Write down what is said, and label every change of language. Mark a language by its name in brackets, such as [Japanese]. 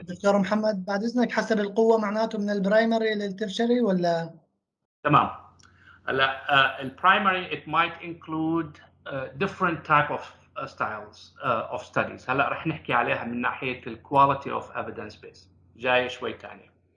[Arabic] دكتور محمد بعد اذنك، حسب القوه معناته من البرايمري للترشري ولا؟ تمام. هلا البرايمري [English] it might include different type of styles of studies. [Arabic] هلا رح نحكي عليها من ناحيه الكواليتي اوف evidence base، جاي شوي ثاني.